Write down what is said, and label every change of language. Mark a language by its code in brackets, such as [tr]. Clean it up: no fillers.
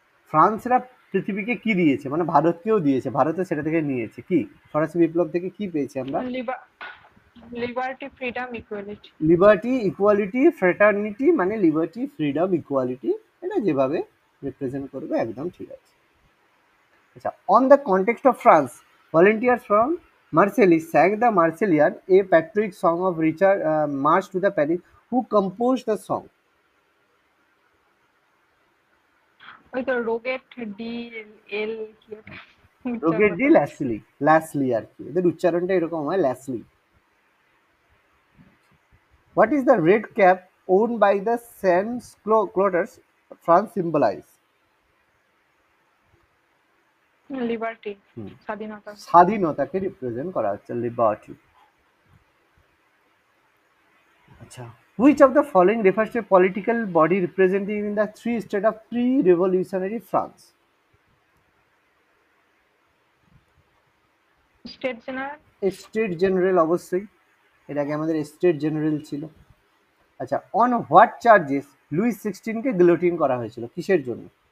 [bn] ফ্রান্সরা পৃথিবীকে কি দিয়েছে, মানে ভারতকেও দিয়েছে, ভারতে সেটা থেকে নিয়েছে কি, ফরাসি বিপ্লব থেকে কি পেয়েছি আমরা? Liberty, freedom, equality. Liberty, equality, fraternity, মানে লিবার্টি, ফ্রিডম, ইকুয়ালিটি, এটা যেভাবে রিপ্রেজেন্ট করবে একদম ঠিক আছে। [en] আচ্ছা, on the context of France, volunteers from Marseille sang the Marseillaise, a patriotic song of Richard March to the Paris. Who composed the song? [bn] ওই তো রোগেট ডি এল কি একটা রোগের উচ্চারণটা ডি করছি। ল্যাসলি, ল্যাসলি আর কি, এদের উচ্চারণটা এরকম হয়, ল্যাসলি। [en] What is the red cap worn by the sans clotters France symbolize? [bn] Liberty, হুম, স্বাধীনতা। স্বাধীনতাকে রিপ্রেজেন্ট করা হচ্ছে, লিবার্টি। [en] আচ্ছা, which of the following refers to a political body representing in the three states of pre-revolutionary France? [bn] State general. State general, অবশ্যই, এর আগে আমাদের state general ছিল। আচ্ছা, [en] on what charges [bn] Luis 16কে guillotine করা হয়েছিল, কিসের জন্য?